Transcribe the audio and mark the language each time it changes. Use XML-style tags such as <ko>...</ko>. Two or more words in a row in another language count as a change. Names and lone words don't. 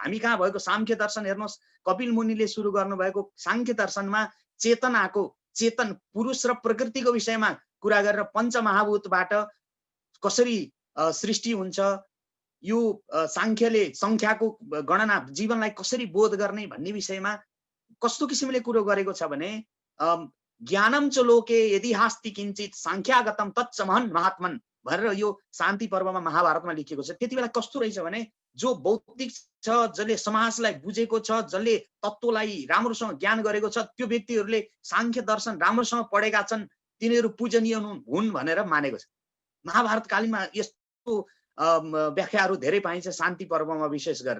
<ne>हामी कहाँ भएको साङ्ख्य दर्शन हेर्नुहोस्, कपिल मुनिले सुरु गर्नुभएको साङ्ख्य दर्शनमा चेतनाको, चेतन पुरुष र प्रकृतिको विषयमा कुरा गरेर पञ्चमहाभूतबाट कसरी सृष्टि हुन्छ, यो साङ्ख्यले सङ्ख्याको गणना जीवनलाई कसरी बोध गर्ने भन्ने विषयमा कस्तो किसिमले कुरो गरेको छ भने</ne> <sa>ज्ञानम च लोके यदि हास्ति किञ्चित साङ्ख्यागतम तच्च महन् महात्मन</sa> <ne>भनेर यो शान्ति पर्वमा महाभारतमा लेखिएको छ। त्यति बेला कस्तो रहेछ भने जो बौद्धिक छ, जसले समाजलाई बुझेको छ, जसले तत्त्वलाई राम्रोसँग ज्ञान गरेको छ, त्यो व्यक्तिहरूले साङ्ख्य दर्शन राम्रोसँग पढेका छन्, तिनीहरू पूजनीय हुन् भनेर मानेको छ। महाभारत कालीनमा यस्तो व्याख्याहरू धेरै पाइन्छ शान्ति पर्वमा विशेष गरेर।</ne>